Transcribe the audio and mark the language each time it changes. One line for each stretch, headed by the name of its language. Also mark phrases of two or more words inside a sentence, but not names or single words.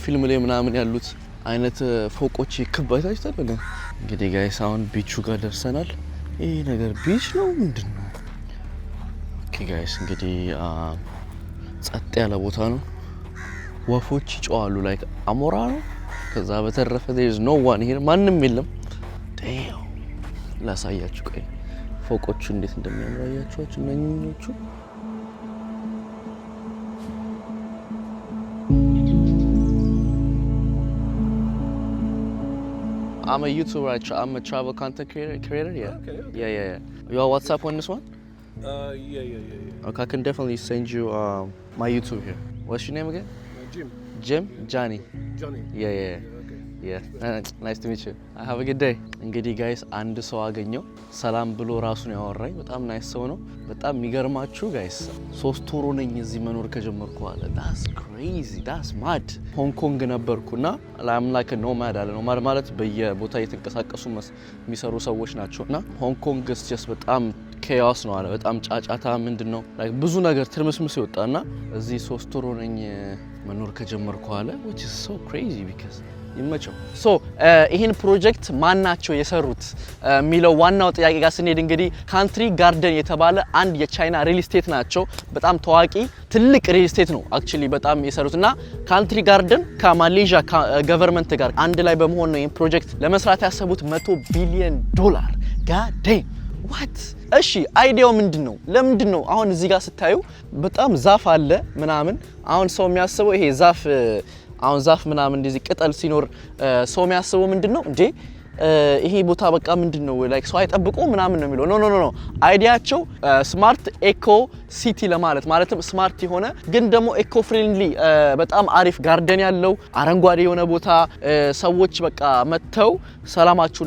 Amharic: ፊልም ላይ ምናምን ያሉት አይነት ፎቆች ክባታች ተደረገ እንግዲህ ጋይስ አሁን ቢቹ ጋር ደርሰናል ይሄ ነገር ቢች ነው ምንድነው
English: okay guys
Amharic: እንግዲህ ጸጥ ያለ ቦታ ነው ወፎች ይጮዋሉ ላይክ አሞራ ነው ከዛ በተረፈ
English: there is no one here
Amharic: ማንም የለም damn ላሳያችሁ ቆይ ፎቆቹ እንዴት እንደሚያምሩ አያችኋቸው እነኞቹ
English: I'm a YouTuber. I'm a travel content creator. Yeah. Okay. Yeah. You have WhatsApp on this one? Yeah. Okay, I can definitely send you my YouTube here. What's your name again? Jim? Johnny. Yeah. Yeah. Nice to meet you. Have a good day.
Amharic: እንግዲህ ጋይስ አንድ ሰው አገኘው ሰላም ብሎ ራሱን ያወራኝ በጣም ናይስ ሰው ነው በጣም የሚገርማችሁ ጋይስ 3 ወር ነኝ እዚህ መኖር ከጀመርኩ አለ
English: that's crazy that's mad
Amharic: ሆንግ ኮንግ ነበርኩና
English: I'm like a
Amharic: nomad አለ nomad ማለት በየቦታ እየተንቀሳቀሱ የሚሰሩ ሰዎች ናቸውና ሆንግ ኮንግ just በጣም chaos ነው አለ በጣም ጫጫታ ምንድነው like ብዙ ነገር ትርምስምስ ይወጣና እዚህ 3 ወር ነኝ መኖር ከጀመርኩ አለ
English: which is so crazy because
Amharic: ይመቸው ሶ ይሄን ፕሮጀክት ማን ናቸው የሰሩት ሚለው ዋናው ጥያቄ ጋር ስንሄድ እንግዲህ ካንትሪ ጋርደን የተባለ አንድ የቻይና
English: real estate
Amharic: ናቸው በጣም ታዋቂ ትልቅ
English: real estate
Amharic: ነው አክቹሊ በጣም የሰሩትና ካንትሪ ጋርደን ከማሌዥያ ገቨርንመንት ጋር አንድ ላይ በመሆን ነው ይሄን ፕሮጀክት ለመስራት ያሰቡት $100 ቢሊዮን
English: god damn what
Amharic: እሺ አይዲያው ምንድነው ለምንድነው አሁን እዚህ ጋር ስታዩ በጣም ዛፍ አለ ምናምን አሁን ሰው የሚያስበው ይሄ ዛፍ ምናምን እንደዚህ ቅጠል ሲኖር ሰው የሚያስበው ምንድነው እንዴ ይሄ ቦታ በቃ ምንድነው ላይክ ሰው አይጠብቁ ምናምን ነው የሚለው ኖ አይዲያቸው
English: smart eco city
Amharic: ለማለት ማለትም ስማርት የሆነ ግን ደግሞ
English: eco friendly
Amharic: በጣም አሪፍ ጋርደን ያለው አረንጓዴ የሆነ ቦታ ሰዎች በቃ መተው ሰላማቸውን